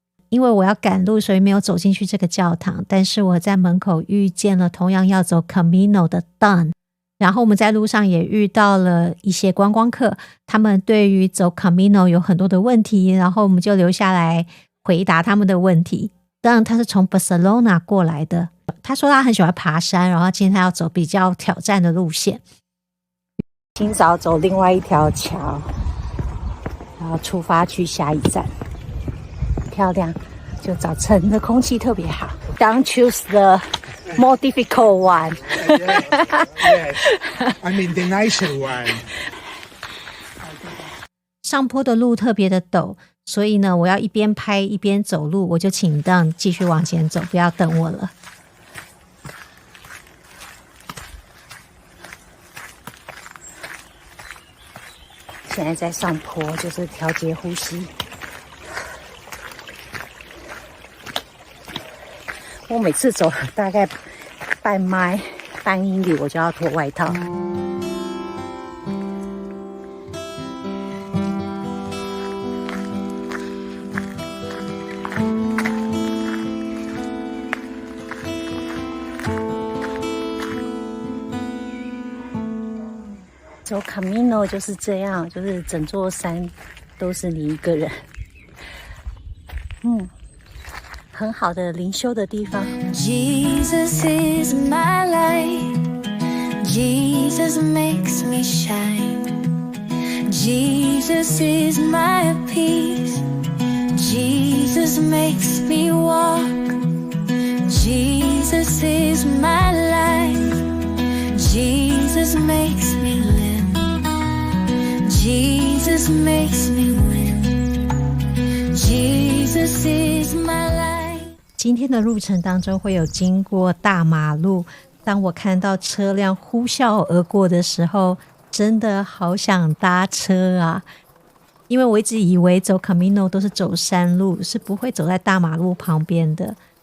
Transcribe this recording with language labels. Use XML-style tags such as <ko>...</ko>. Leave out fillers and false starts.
<zh>因为我要赶路，所以没有走进去这个教堂，但是我在门口遇见了同样要走 Camino 的 Don， 然后我们在路上也遇到了一些观光客，他们对于走 Camino 有很多的问题，然后我们就留下来回答他们的问题。当然他是从 Barcelona 过来的，他说他很喜欢爬山，然后今天他要走比较挑战的路线。今早走另外一条桥，然后出发去下一站。漂亮，就早晨的空气特别好。</zh> <en>Don't choose the more difficult one. Yes, I mean the nicer one.</en> <zh>上坡的路特别的陡，所以呢，我要一边拍一边走路，我就请让继续往前走，不要等我了。现在在上坡，就是调节呼吸。我每次走大概半英里，我就要脱外套。走 Camino 就是这样，就是整座山都是你一个人。很好的灵修的地方。</zh> <en>Jesus is my light, Jesus makes me shine, Jesus is my peace, Jesus makes me walk, Jesus is my life, Jesus makes me live, Jesus makes me win, Jesus is my life。</en> <zh>今天的路程当中会有经过大马路，当我看到车辆呼啸而过的时候，真的好想搭车啊！因为我一直以为走 Camino 都是走山路，是不会走在大马路旁边的。</zh>